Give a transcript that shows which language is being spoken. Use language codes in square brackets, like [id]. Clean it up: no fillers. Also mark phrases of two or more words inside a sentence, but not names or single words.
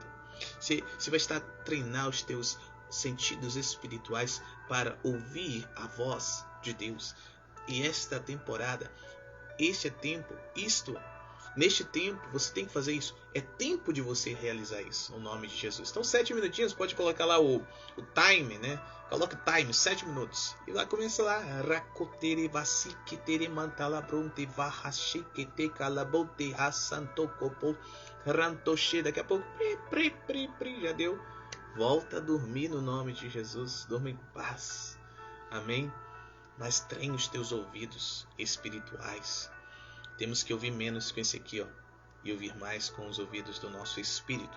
[pt] Você vai estar a treinar os teus sentidos espirituais para ouvir a voz de Deus. E esta temporada, este é tempo, neste tempo você tem que fazer isso. É tempo de você realizar isso, no nome de Jesus. Então 7 minutinhos, pode colocar lá o time, né? Coloca o time, 7 minutos. E lá começa lá. Racotere vasikitere mantala bronte vahashikete calabote hasantocopo rantoche. Daqui a pouco, já deu. Volta a dormir no nome de Jesus. Dorme em paz. Amém? Mas treine os teus ouvidos espirituais. Temos que ouvir menos com esse aqui, ó, e ouvir mais com os ouvidos do nosso espírito.